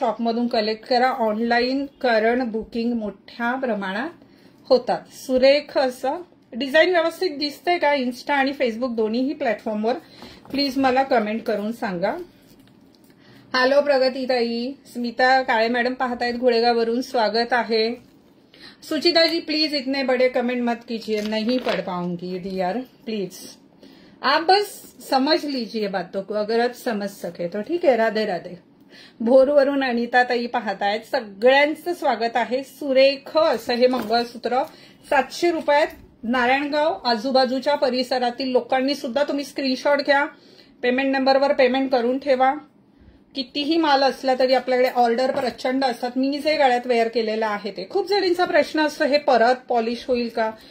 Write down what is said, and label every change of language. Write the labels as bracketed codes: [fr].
[mr] शॉपमधून कलेक्ट करा ऑनलाईन, कारण बुकिंग मोठ्या प्रमाणात होतात. सुरेख असं डिझाईन व्यवस्थित दिसतंय का इन्स्टा आणि फेसबुक दोन्हीही प्लॅटफॉर्मवर? प्लीज मला कमेंट करून सांगा. हॅलो प्रगतीताई. स्मिता काळे मॅडम पाहतायत घोडेगाववरून, स्वागत आहे. [hi] सुचिता जी प्लीज इतने बड़े कमेंट मत कीजिए, नहीं पढ़ पाऊंगी डियर, प्लीज. आप बस समझ लीजिए बातों को, अगर आप समझ सके तो ठीक है. राधे राधे. [mr] भोरवरून अनिता ताई पाहतायत. सगळ्यांचं स्वागत आहे. सुरेख असं हे मंगळसूत्र 700 रुपयात. नारायणगाव आजूबाजूच्या परिसरातील लोकांनी सुद्धा तुम्ही स्क्रीनशॉट घ्या, पेमेंट नंबरवर पेमेंट करून ठेवा. कितीही माल असला तरी आपल्याकडे ऑर्डर प्रचंड असतात. मी जे गळ्यात वेअर केलेलं आहे ते खूप जणींचा प्रश्न असतो, हे परत पॉलिश होईल का?